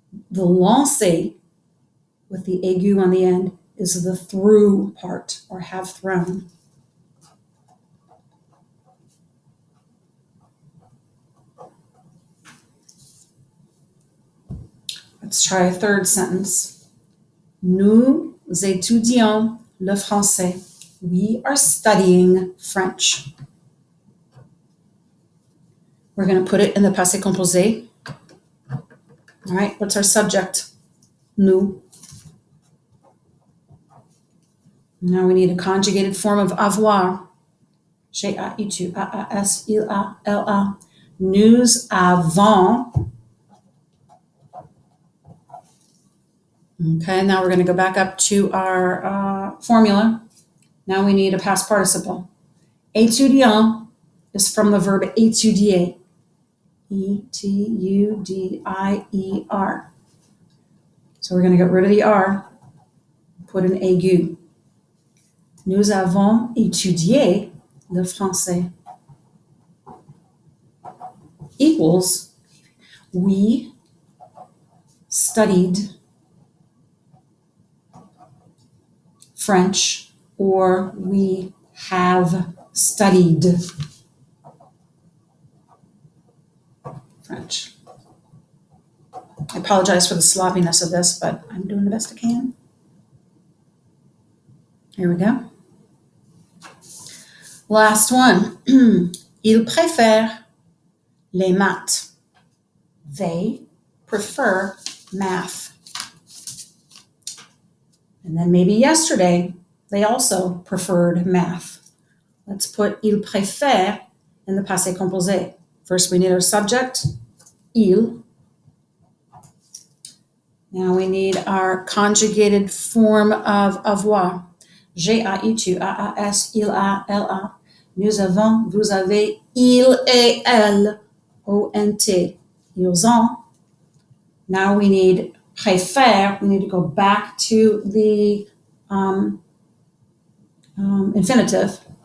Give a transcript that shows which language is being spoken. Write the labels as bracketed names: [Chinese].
[English] The lancer, with the aigu on the end, is the threw part, or have thrown. Let's try a third sentence. [French] Nous étudions le français. [English] We are studying French. We're going to put it in the passé composé. All right, what's our subject? [French] Nous. [English] Now we need a conjugated form of avoir. [French] J'ai, as, il a, elle a. Nous avons. [English] Okay, now we're going to go back up to our formula. Now we need a past participle. Étudiant is from the verb étudier. E-T-U-D-I-E-R. So we're going to get rid of the R, put an aigu. [French] Nous avons étudié le français. [English] Equals, we studied French, or we have studied French. I apologize for the sloppiness of this, but I'm doing the best I can. Here we go. Last one. [French] Ils préfèrent les maths. [English] They prefer math. And then maybe yesterday, they also preferred math. Let's put [French] ils préfèrent [English] in the passé composé. First, we need our subject, il. Now we need our conjugated form of avoir. [French] J'ai, ai, tu, as, il a, elle a. Nous avons, vous avez, il et elle, ont, ils ont. [English] Now we need préfère. We need to go back to the infinitive.